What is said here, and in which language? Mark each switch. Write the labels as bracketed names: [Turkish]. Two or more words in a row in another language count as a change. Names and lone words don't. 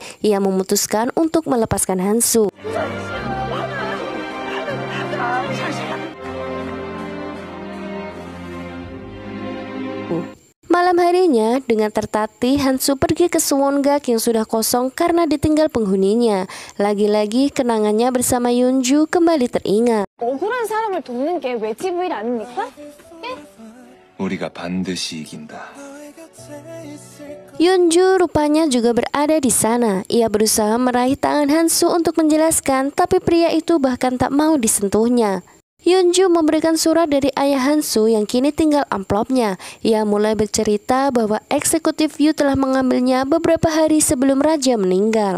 [Indonesian] Ia memutuskan untuk melepaskan Hansu. Malam harinya, dengan tertatih Hansu pergi ke Suwon-gak yang sudah kosong karena ditinggal penghuninya. Lagi-lagi kenangannya bersama Yunju kembali teringat. [Korean] 억울한 사람을 돕는 게 외집 일 아닙니까? 우리가 반드시 이긴다. [Indonesian] Yunju rupanya juga berada di sana. Ia berusaha meraih tangan Hansu untuk menjelaskan, tapi pria itu bahkan tak mau disentuhnya. Yunju memberikan surat dari ayah Hansu yang kini tinggal amplopnya. Ia mulai bercerita bahwa eksekutif Yu telah mengambilnya beberapa hari sebelum raja meninggal.